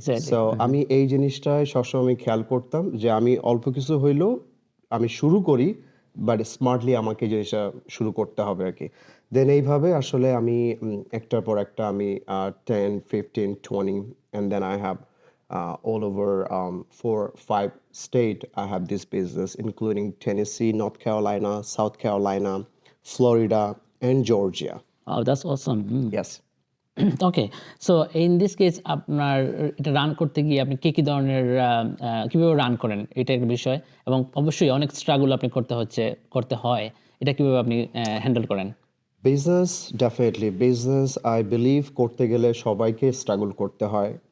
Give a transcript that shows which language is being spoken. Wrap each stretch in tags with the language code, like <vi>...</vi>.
<bn>So আমি এই জিনিসটাই সবসময় খেয়াল করতাম যে আমি অল্প কিছু হইলেও আমি শুরু করি, বাট স্মার্টলি আমাকে জিনিসটা শুরু করতে হবে আর কি। দেন এইভাবে আসলে আমি একটার পর একটা আমি</bn> <en>10, 15, 20 and then I have all over 4-5 state I have this business including Tennessee, North Carolina, South Carolina, Florida and Georgia. Oh, that's awesome. Yes. Okay, so in this case</en> <bn>আপনার এটা রান করতে গিয়ে আপনি কি ধরনের কীভাবে রান করেন, এটা একটা বিষয়, এবং অবশ্যই অনেক স্ট্রাগল আপনি করতে হয় এটা কিভাবে আপনি হ্যান্ডেল করেন? Business definitely business I believe করতে গেলে সবাইকে স্ট্রাগল করতে হয়।</bn>